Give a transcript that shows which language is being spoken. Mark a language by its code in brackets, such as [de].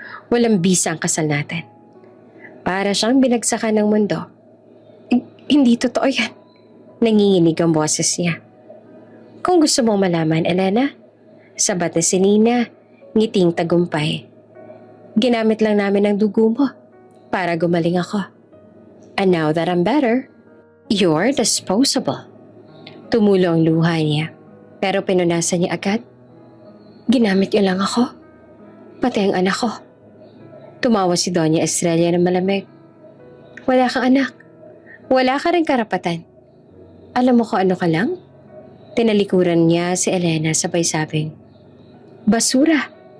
[tl] Walang bisa ang kasal natin. Para siyang binagsakan ng mundo. Hindi totoo yan. Nanginginig ang boses niya. Kung gusto mong malaman, Elena, sabat ni Selena, ngiting tagumpay. Ginamit lang namin ang dugo mo para gumaling ako. [en] And now that I'm better, you're disposable. [tl] Tumulo ang luha niya, pero pinunasan niya agad. Ginamit niyo lang ako, pati ang anak ko. Tumawa si Doña Estrella ng malamig. Wala kang anak. Wala ka rin karapatan. Alam mo ko ano ka lang? Tinalikuran niya si Elena sabay sabing, basura.